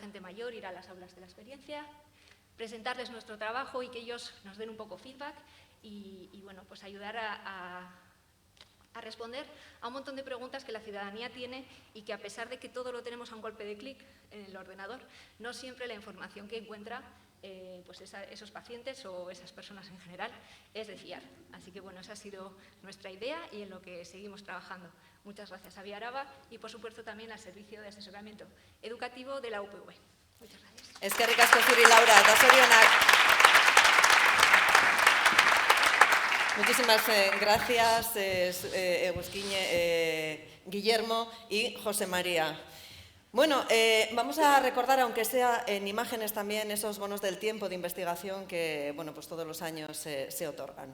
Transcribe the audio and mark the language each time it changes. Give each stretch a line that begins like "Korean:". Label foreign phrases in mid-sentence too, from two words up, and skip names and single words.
Spanish: gente mayor, ir a las aulas de la experiencia, presentarles nuestro trabajo y que ellos nos den un poco feedback y bueno, pues ayudar a responder a un montón de preguntas que la ciudadanía tiene y que a pesar de que todo lo tenemos a un golpe de clic en el ordenador, no siempre la información que encuentra esos pacientes o esas personas en general es de fiar. Así que bueno, esa ha sido nuestra idea y en lo que seguimos trabajando. Muchas gracias a BioAraba y por supuesto también al Servicio de Asesoramiento Educativo de la UPV. Muchas gracias.
Basque: Eskerrik asko zuri, Laura, eta zorionak.
Spanish: Muchísimas gracias, Eguzkiñe, Guillermo y José María. Bueno, vamos a recordar, aunque sea en imágenes también, esos bonos del tiempo de investigación que bueno, pues todos los años se otorgan.